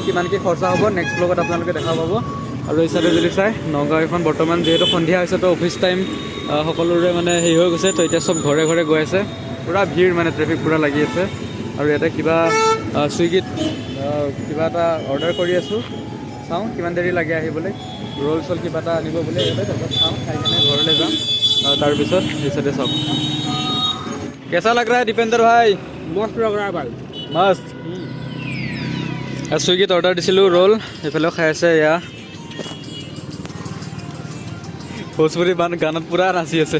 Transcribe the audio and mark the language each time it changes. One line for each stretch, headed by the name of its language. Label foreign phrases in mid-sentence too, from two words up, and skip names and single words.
Assamese: কিমান কি খৰচা হ'ব নেক্সট ব্লগত আপোনালোকে দেখা পাব। আৰু এই চাইডে যদি চাই নগাঁও এখন বৰ্তমান যিহেতু সন্ধিয়া হৈছে, তো
English: office time
Assamese: সকলোৰে মানে হেৰি হৈ গৈছে, তো এতিয়া চব ঘৰে ঘৰে গৈ আছে, পূৰা ভিৰ মানে ট্ৰেফিক পূৰা লাগি আছে। আৰু ইয়াতে কিবা ছুইগিত কিবা এটা অৰ্ডাৰ কৰি আছোঁ, চাওঁ কিমান দেৰি লাগে আহিবলৈ। ৰোল চল কিবা এটা আনিব বোলে ইয়াতে, তাৰপিছত চাওঁ, খাই কিনে ঘৰলৈ যাম। তাৰপিছত এই চাইডে চাওক
Hindi: कैसा लग रहा दीपेन्दर भाई, मस्त लग रहा है भाई।
Assamese: মস্ত। ছুইগিত অৰ্ডাৰ দিছিলোঁ ৰোল, এইফালেও খাই আছে। এয়া ভোজপুৰী গানত পূৰা নাচি আছে।